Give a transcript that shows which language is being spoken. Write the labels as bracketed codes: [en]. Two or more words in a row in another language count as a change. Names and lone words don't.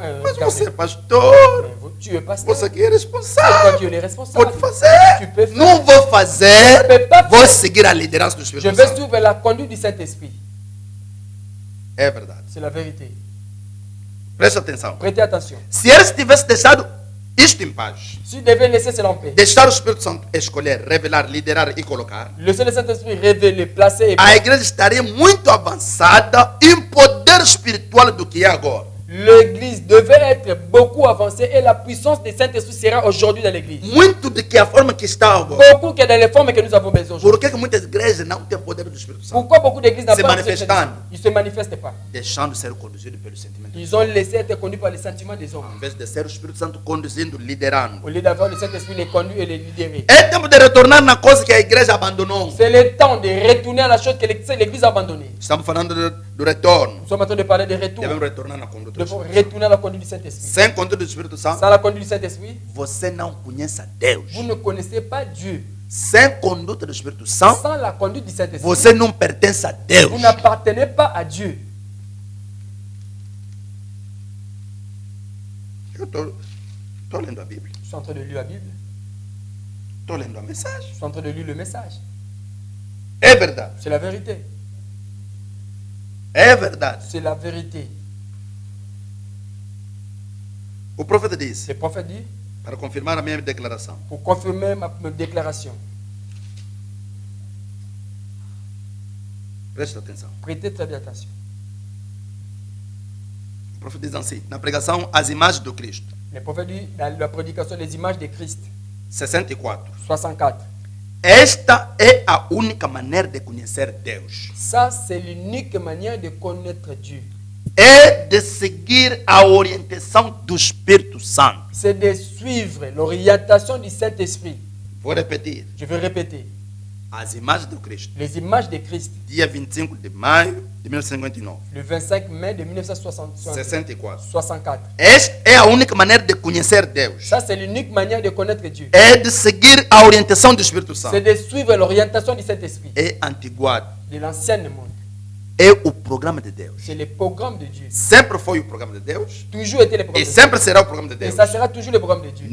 [pt] Mas você é [fr] garder. [pt] pastor, [fr] Mais tu es pasteur. [pt] você que é [fr] C'est toi [pt] responsável. [fr] qui es le responsable. [pt] Pode fazer. [fr] Tu peux faire. [pt] Não vou fazer. [fr] Tu peux pas [pt] Vou [fr] faire. [pt] seguir a liderança do [fr] Je [pt] Espírito [fr] vais [pt] Santo. [fr] suivre la conduite du Saint-Esprit. [pt] É verdade. [fr] C'est la vérité. [pt] Preste atenção. [fr] Prêtez attention. [pt] Se eles tivessem deixado isto em paz, [fr] Si tu devais laisser cela en paix, [pt] deixar o Espírito Santo escolher, revelar, liderar e colocar, [fr] laisser le Saint-Esprit révéler, placer et [pt] a igreja estaria muito avançada em poder espiritual do que é agora. [fr] L'église devait être beaucoup avancée et la puissance du Saint-Esprit sera aujourd'hui dans l'église. [pt] Muito de que a forma que está agora. [fr] Beaucoup que dans les formes que nous avons besoin aujourd'hui. [pt] Por que muitas igrejas não têm poder do Espírito Santo? [fr] Pourquoi beaucoup d'églises n'ont [pt] Se [fr] pas [pt] manifestando. [fr] Ils ne se manifestent pas. [pt] Deixando ser conduzido pelo sentimento. [fr] Ils ont laissé être conduits par les sentiments des hommes. [pt] Em vez de ser o Espírito Santo conduzindo, liderando. [fr] Au lieu d'avoir le Saint-Esprit les conduire et les libérer. [pt] É tempo de retornar na coisa que a igreja abandonou. [fr] C'est le temps de retourner à la chose que l'église a abandonnée. [pt] Estamos falando do retorno. [fr] Nous sommes en train de parler de retour. [pt] Devemos retornar na conduta do [fr] Nous devons [pt] Espírito Santo. [fr] retourner à la conduite du Saint-Esprit. [pt] Sem conduta do Espírito Santo, [fr] Sans la conduite du Saint-Esprit, [pt] você não conhece a Deus. [fr] vous ne connaissez pas Dieu. [pt] Sem conduta do Espírito Santo, [fr] Sans la conduite du Saint-Esprit, [pt] você não pertence a Deus. [fr] vous n'appartenez pas à Dieu. [pt] Eu estou lendo a Bíblia. [fr] Je suis en train de lire la Bible. [pt] Estou lendo a mensagem. [fr] Je suis en train de lire le message. [pt] É verdade. [fr] C'est la vérité. [pt] É verdade. [fr] C'est la vérité. [pt] O profeta disse, [fr] Le prophète dit, [pt] para confirmar a minha declaração, [fr] pour confirmer ma déclaration, [pt] preste atenção. [fr] prêtez très bien attention. [pt] O profeta diz assim, na pregação, as imagens do Cristo, [fr] Le prophète dit, dans la prédication des images de Christ, [pt] 64. [fr] 64. [pt] Esta é a única maneira de conhecer Deus. [fr] Ça, c'est l'unique manière de connaître Dieu. [pt] É de seguir a orientação do Espírito Santo. [fr] C'est de suivre l'orientation du Saint-Esprit. [pt] Vou repetir. [fr] Je vais répéter. [pt] As imagens do Cristo, [fr] Les images de Christ, [pt] dia 25 de maio de 1959. [fr] le 25 mai de 1964. [pt] 64. Esta é a única maneira de conhecer Deus. [fr] Ça, c'est l'unique manière de connaître Dieu. [pt] É de seguir a orientação do Espírito [fr] C'est [pt] Santo. [fr] de suivre l'orientation du Saint-Esprit, [pt] É antiguado. [fr] de l'ancien monde. [pt] É o programa de Deus. [fr] C'est le programme de Dieu. [pt] Sempre foi o programa de Deus. [fr] Toujours été le [pt] E [fr] programme de Dieu. [pt] sempre será o programa de [fr] Et [pt] Deus. [fr] ça sera toujours le programme de Dieu.